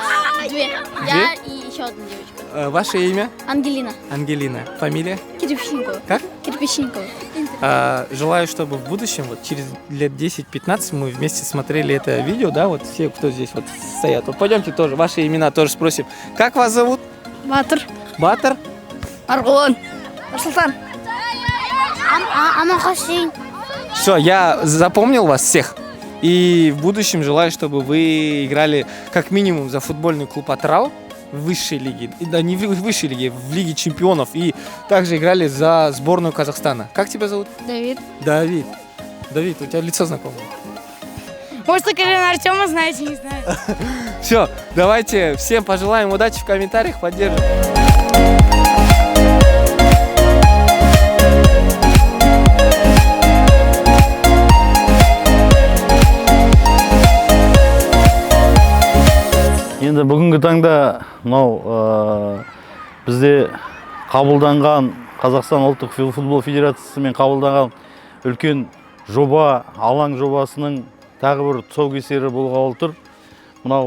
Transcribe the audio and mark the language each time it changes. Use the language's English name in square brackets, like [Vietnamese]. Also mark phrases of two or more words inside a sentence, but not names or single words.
[Russian] Две. Я и еще одна девочка. Ваше имя? Ангелина. Ангелина. Фамилия? Кирпичникова. Как? Кирпичникова. Желаю, чтобы в будущем, вот через лет 10-15 мы вместе смотрели это видео, да, вот все, кто здесь вот стоят. Вот пойдемте тоже, ваши имена тоже спросим. Как вас зовут? Батыр. Батыр? Аргулан. Нурсултан. Аманхасин. Все, я запомнил вас всех. И в будущем желаю, чтобы вы играли как минимум за футбольный клуб Атырау в высшей лиге. Да, не в высшей лиге, в Лиге чемпионов. И также играли за сборную Казахстана. Как тебя зовут? Давид. Давид. Давид, у тебя лицо знакомое. Может, Карина Артема знаете, не знаю. Все, давайте всем пожелаем удачи в комментариях, поддержим. [Kazakh] Енді бүгінгі таңда мынау бізде қабылданған Қазақстан ұлттық футбол федерациясымен қабылданған үлкен жоба, алаң жобасының тағы бір тұсаукесері болғалы тұр.